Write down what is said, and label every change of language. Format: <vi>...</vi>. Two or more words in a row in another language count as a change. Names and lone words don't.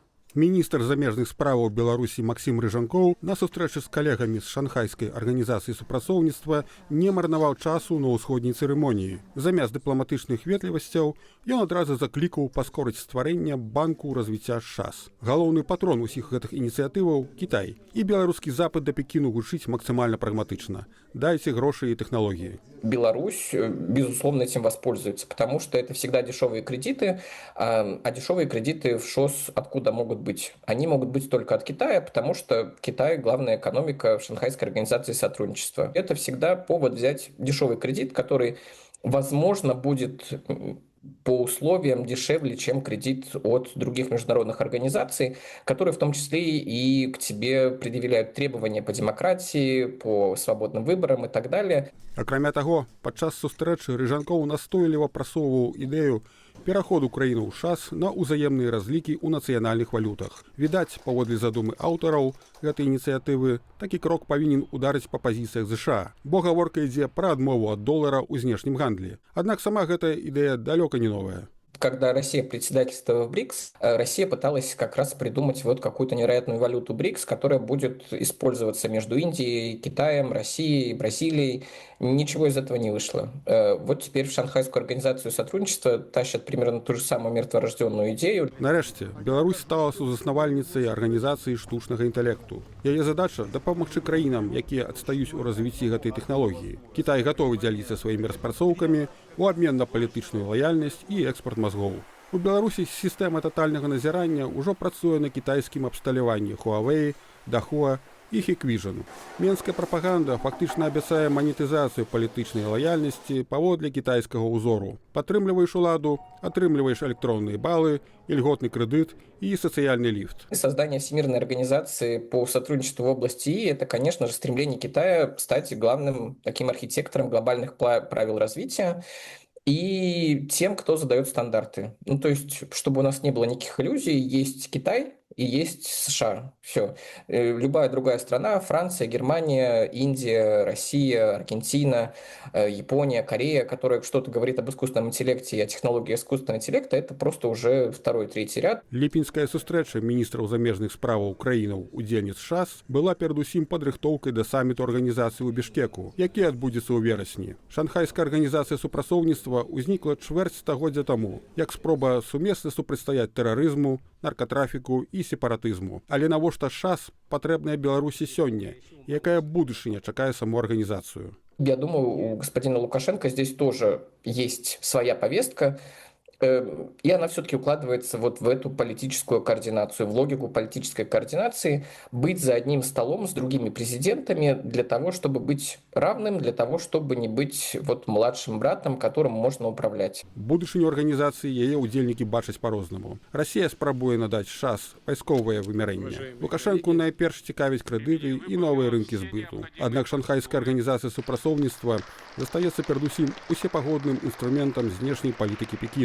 <be>Міністр замежных справаў Беларусі Максім Рыжанкоў на сустрэчы з калегамі з шанхайскай арганізацыі супрацоўніцтва не марнаваў часу на ўсходняй цырымоніі. Замест дыпламатычных ветлівасцяў ён адразу заклікаў паскорыць стварэнне банку развіцця ШАС. Галоўны патрон усіх гэтых ініцыятываў – Кітай. І беларускі запыт да Пекіну гучыць максимально прагматычна.</be> <ru>Дайте гроши и технологии. Беларусь, безусловно, этим воспользуется, потому что это всегда дешевые кредиты, а дешевые кредиты в ШОС откуда могут быть? Они могут быть только от Китая, потому что Китай – главная экономика в Шанхайской организации сотрудничества. Это всегда повод взять дешевый кредит, который, возможно, будет по условиям дешевле, чем кредит от других международных организаций, которые в том числе и к тебе предъявляют требования по демократии, по свободным выборам и так далее.</ru> <be>Акрамя таго, падчас сустрэчы Рыжанкоў настойліва прасоўваў ідэю пераходу краіны ў ШАС на ўзаемныя разлікі ў нацыянальных валютах. Відаць, паводле задумы аўтараў гэтай ініцыятывы, такі крок павінен ударыць па пазіцыях ЗША, бо гаворка ідзе пра адмову ад долара ў знешнім гандлі. Аднак сама гэтая ідэя далёка не новая.</be> <ru>Когда Россия председательствовала в БРИКС, Россия пыталась как раз придумать вот какую-то невероятную валюту БРИКС, которая будет использоваться между Индией, Китаем, Россией, Бразилией. Ничего из этого не вышло. Вот теперь в Шанхайскую организацию сотрудничества тащат примерно ту же самую мертворожденную идею.</ru> <be>Нарэшце, Беларусь стала сузаснавальніцай арганізацыі штучнага інтэлекту. Яе задача – дапамагчы краінам, якія адстаюць у развіцці гэтай тэхналогіі. Кітай гатовы дзяліцца сваімі распрацоўкамі у абмен на палітычную лаяльнасць і экспорт мазгоў. У Беларусі сістэма татальнага назірання ўжо працуе на кітайскім абсталяванні Huawei, Dahua і Hikvision. Менская прапаганда фактычна абяцае манетызацыю палітычнай лаяльнасці паводле кітайскага ўзору. Падтрымліваеш уладу, атрымліваеш электронныя балы,</be> <ru>льготный кредит и социальный лифт. Создание Всемирной организации по сотрудничеству в области ИИ – это, конечно же, стремление Китая стать главным таким архитектором глобальных правил развития и тем, кто задает стандарты. Ну, то есть, чтобы у нас не было никаких иллюзий, есть Китай и есть США. Все. Любая другая страна, Франция, Германия, Индия, Россия, Аргентина, Япония, Корея, которая что-то говорит об искусственном интеллекте и о технологии искусственного интеллекта, это просто уже второй, третий ряд.</ru> <be>Ліпінская сустрэча міністраў замежных справаў краінаў удзельніц ШАС была перадусім падрыхтоўкай да саміту арганізацыі ў Бішкеку, які адбудзецца ў верасні. Шанхайская арганізацыя супрацоўніцтва ўзнікла чвэрць стагоддзя таму, як спроба сумесна супрацьстаяць тэрарызму, наркотрафіку і сепаратызму. Але навошта ШАС патрэбная Беларусі сёння? Якая будучыня чакае саму арганізацыю?</be> <ru>Я думаю, у господина Лукашенко здесь тоже есть своя повестка, и она все-таки укладывается вот в эту политическую координацию, в логику политической координации, быть за одним столом с другими президентами для того, чтобы быть равным, для того, чтобы не быть вот младшим братом, которым можно управлять.</ru> <be>Будучыню арганізацыі яе ўдзельнікі бачаць па-рознаму. Расія спрабуе надаць ШАС вайсковае вымярэнне. Лукашэнку найперш цікавіць крэдыты і новыя рынкі збыту. Аднак шанхайская арганізацыя супрацоўніцтва застаецца перадусім усепагодным інструментам знешняй палітыкі Пекіну.</be>